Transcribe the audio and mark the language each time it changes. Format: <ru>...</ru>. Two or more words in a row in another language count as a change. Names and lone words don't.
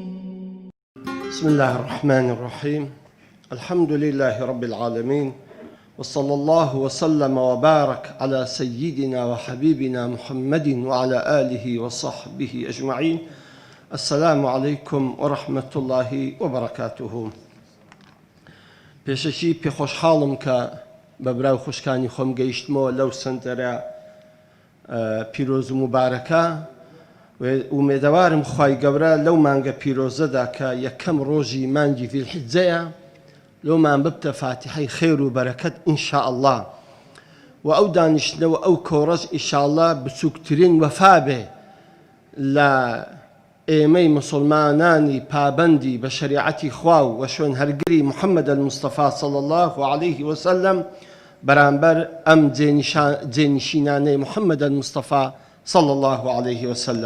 <ar>بسم الله الرحمن الرحيم. الحمد لله رب العالمين، وصلى الله وسلم وبارك على سيدنا وحبيبنا محمد وعلى آله وصحبه أجمعين. السلام عليكم ورحمة الله وبركاته.</ar> <ckb>پێشەکی پێخۆشحاڵم کە بە براو خوشکانی خۆم گەیشتمەوە لەو سنتەرە پیرۆز و مبارەکە و ئومێدەوارم خوای گەورە لەو مانگە پیرۆزەدا کە یەکەم ڕۆژی مانگی ذیلحیجەیە لەومان ببتە فاتحەی خێر و بەرەکەت ئینشاءالله، و ئەو دانیشتنەوە ئەو کۆڕەش ئینشاءالله بچووکترین وەفا بێ لە ئێمەی مسلمانانی پابەندی بە شەریعەتی خوا و شوێن هەرگری محەممەد المستەفا</ckb> <ar>صلی الله عليه وسلم</ar> <ckb>بەرامبەر ئەم جێنشینانەی محەممەد المستەفا</ckb> <ar>صلی الله عليه وسلم.</ar>